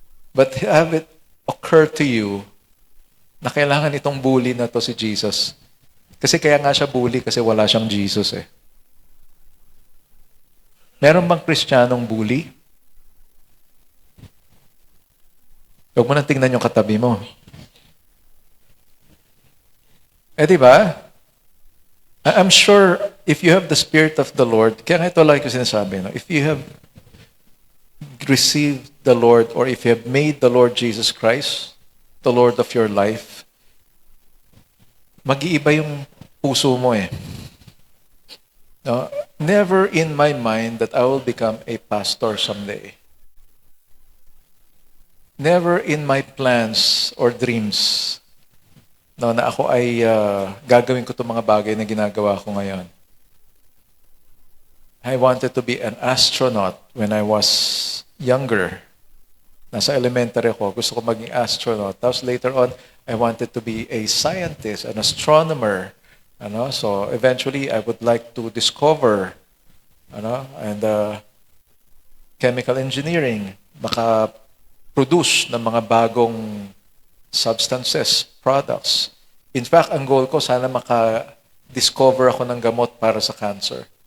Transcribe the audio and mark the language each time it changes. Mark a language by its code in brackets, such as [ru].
[en] But have it occur to you [tl] na kailangan itong bully na to si Jesus. Kasi kaya nga siya bully kasi wala siyang Jesus eh. Meron bang Kristiyanong bully? Huwag mo nang tingnan yung katabi mo. Eh di ba? [en] I'm sure if you have the Spirit of the Lord, [tl] kaya nga ito lagi ko sinasabi, no? [en] If you have received the Lord or if you have made the Lord Jesus Christ the Lord of your life, [tl] mag-iiba yung puso mo eh. [en] No? Never in my mind that I will become a pastor someday. Never in my plans or dreams [tl] no, na ako ay gagawin ko itong mga bagay na ginagawa ko ngayon. [en] I wanted to be an astronaut when I was younger. [tl] Nasa elementary ako, gusto ko maging astronaut. Tapos [en] later on, I wanted to be a scientist, an astronomer. So eventually, I would like to discover and chemical engineering, [tl] maka-produce ng mga bagong substances, [en] products. In fact, [tl] ang goal ko, sana maka-discover ako ng gamot para sa cancer.